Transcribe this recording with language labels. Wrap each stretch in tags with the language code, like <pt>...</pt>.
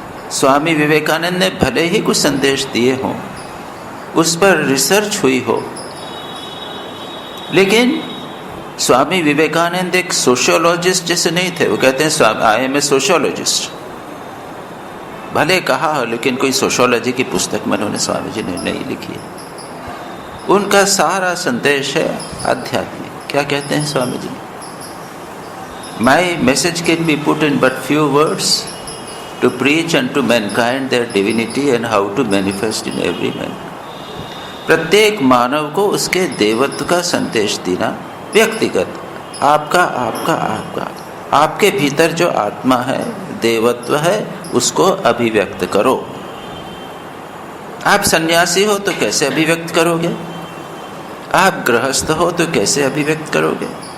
<hi>स्वामी विवेकानंद ने भले ही कुछ संदेश दिए हों, उस पर रिसर्च हुई हो, लेकिन स्वामी विवेकानंद एक सोशियोलॉजिस्ट जैसे नहीं थे। वो कहते हैं</hi> <en>I am a sociologist.</en> <hi>भले कहा हो लेकिन कोई सोशियोलॉजी की पुस्तक में उन्होंने स्वामी जी ने नहीं लिखी है। उनका सारा संदेश है आध्यात्मिक। क्या कहते हैं Swami ji?</hi> <en>My message can be put in but few words to preach unto mankind their divinity and how to manifest in every man.</en> <hi>प्रत्येक मानव को उसके देवत्व का संदेश देना, व्यक्तिगत, आपका आपका आपका, आपके भीतर जो आत्मा है, देवत्व है, उसको अभिव्यक्त करो। आप सन्यासी हो तो कैसे अभिव्यक्त करोगे? आप गृहस्थ हो तो कैसे अभिव्यक्त करोगे?</hi>